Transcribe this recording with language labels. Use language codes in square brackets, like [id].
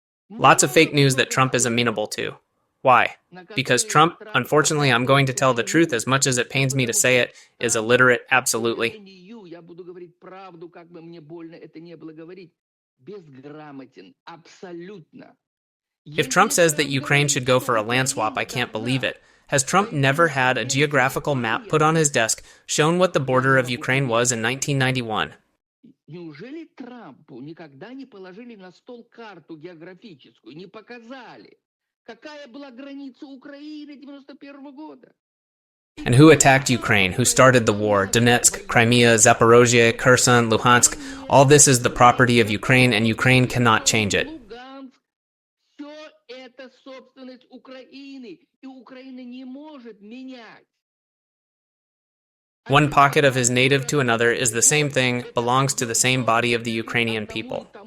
[en] Lots of fake news that Trump is amenable to. Why? Because Trump, unfortunately, I'm going to tell the truth as much as it pains me to say it, is illiterate, absolutely. [ru] я буду говорить правду, как бы мне больно это не было говорить, безграмотен, абсолютно. [en] If Trump says that Ukraine should go for a land swap, I can't believe it. Has Trump never had a geographical map put on his desk, shown what the border of Ukraine was in 1991? [ru] Неужели Трампу никогда не положили на стол карту географическую, не показали, какая была граница Украины 91 года? [en] And who attacked Ukraine? Who started the war? Donetsk, Crimea, Zaporozhye, Kherson, Luhansk. All this is the property of Ukraine, and Ukraine cannot change it. [ru] Все это собственность Украины, и Украина не может менять. [en] One pocket of his native to another is the same thing, belongs to the same body of the Ukrainian people.